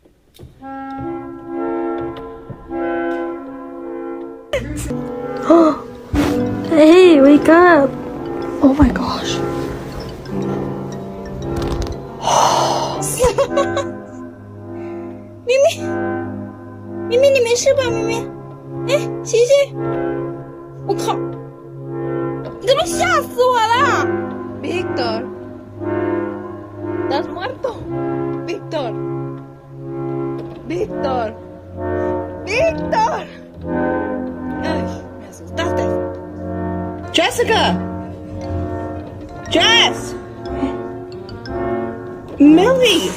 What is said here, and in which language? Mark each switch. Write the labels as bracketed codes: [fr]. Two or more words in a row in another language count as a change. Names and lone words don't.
[en] Hey, wake up. Oh my gosh. [zh] 咪咪，咪咪，你没事吧？咪咪，哎，洗洗。我靠，你怎么吓死我了 [es] Víctor, ¿estás muerto? Víctor, Víctor, Víctor. Ay, me asustaste. Jessica, Jess, Millie.